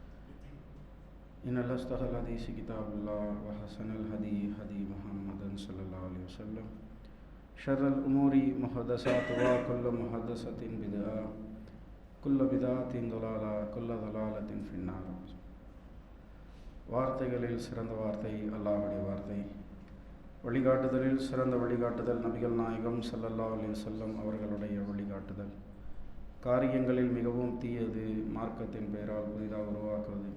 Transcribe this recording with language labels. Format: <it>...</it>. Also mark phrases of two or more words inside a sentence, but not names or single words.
<ar>إن أصدق الحديث كتاب الله وحسن الهدي هدي محمد صلى الله عليه وسلم شر الأمور محدثاتها كل محدثة بدعة كل بدعة ضلالة كل ضلالة في النار.</ar> <ta>வார்த்தைகளில் சிறந்த வார்த்தை அல்லாஹ்வுடைய வார்த்தை, வழிகாட்டுதலில் சிறந்த வழிகாட்டுதல் நபிகள் நாயகம்</ta> <ar>صلى الله عليه وسلم</ar> <ta>அவர்களுடைய வழிகாட்டுதல். காரியங்களில் மிகவும் தீயது மார்க்கத்தின் பெயரால் புதிதாக உருவாக்குவது.</ta>